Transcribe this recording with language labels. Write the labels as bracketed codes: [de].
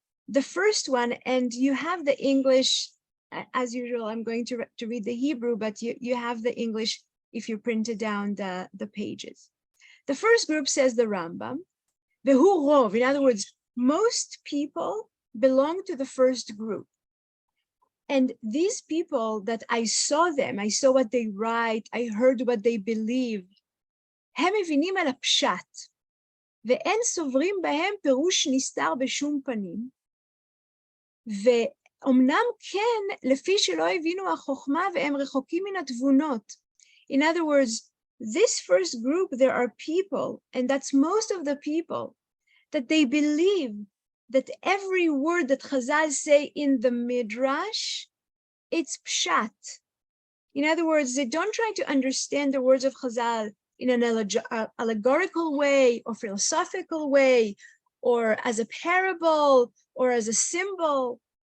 [en] The first one, and you have the English, as usual, I'm going to read the Hebrew, but you have the English if you printed down the pages. The first group says the Rambam, Vehu Rov, in other words, most people belong to the first group. And these people that I saw what they write, I heard what they believe, [he] הם מבינים על הפשט, ואין סוברים בהם פירוש נסתר בשום פנים, ואומנם כן, לפי שלא הבינו החוכמה והם רחוקים מן התבונות. [en] In other words, this first group, there are people, and that's most of the people, that they believe that every word that Chazal say in the Midrash, it's pshat. In other words, they don't try to understand the words of Chazal in an allegorical way or philosophical way, or as a parable or as a symbol.